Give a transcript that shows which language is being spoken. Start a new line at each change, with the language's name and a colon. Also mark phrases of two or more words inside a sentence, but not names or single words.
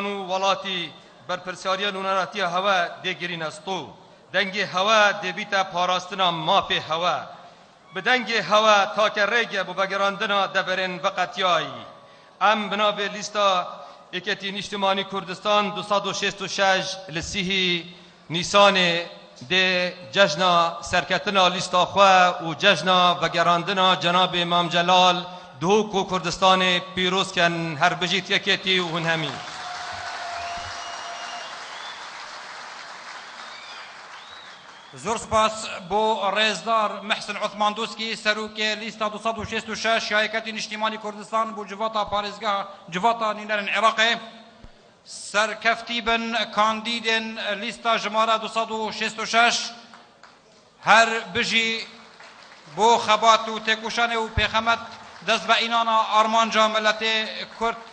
Kurdish: û welatî berpirsariya nûneratiya hewe dê girîne stû dengê hewe dê bîte parastina mafê hewe bi dengê hewe take rêge bû vegerandina deverên veqetiyayî em bi navê lîsta yekêtî nîştîmanî Kurdistan 266 li sîhî Nîsanê dê cejna serketina lîsta xwe û cejna vegerandina cenabê Mam Celal dihûk û Kurdistanê pîroz ken her bijît yekêtî û hûn hemî زۆر سپاس بۆ ڕێزدار محسن عوثمان دۆسکی سەرۆکێ لیستا 266 یایەکەتی نیشتیمانی کوردستان بۆ جڤاتا پارێزگا جڤاتا نینەرن عێراقê سەرکەفتی بن کاندیدên لیستا ژمارە 266 هەر بژی بۆ خەبات و تێکوشانێ و پێخەمەت دەست بە ئینانە ئارمانجا ملەتێ کورد